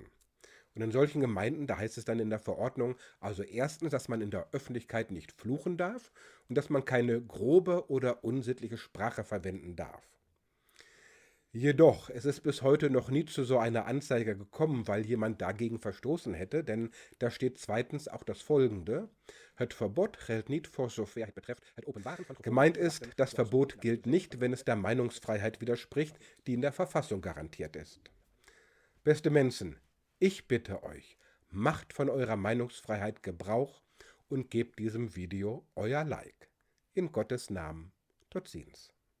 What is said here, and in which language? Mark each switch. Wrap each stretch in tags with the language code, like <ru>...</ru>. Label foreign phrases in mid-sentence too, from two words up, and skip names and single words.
<de>Und in solchen Gemeinden, da heißt es dann in der Verordnung, also erstens, dass man in der Öffentlichkeit nicht fluchen darf und dass man keine grobe oder unsittliche Sprache verwenden darf. Jedoch, es ist bis heute noch nie zu so einer Anzeige gekommen, weil jemand dagegen verstoßen hätte, denn da steht zweitens auch das Folgende:</de> <nl>Het Verbot geldt niet voor zover het betreft het openbaren van</nl> <de>Gemeint ist, das Verbot gilt nicht, wenn es der Meinungsfreiheit widerspricht, die in der Verfassung garantiert ist. Beste Menschen, ich bitte euch, macht von eurer Meinungsfreiheit Gebrauch und gebt diesem Video euer Like. In Gottes Namen,</de> <nl>tot ziens.</nl>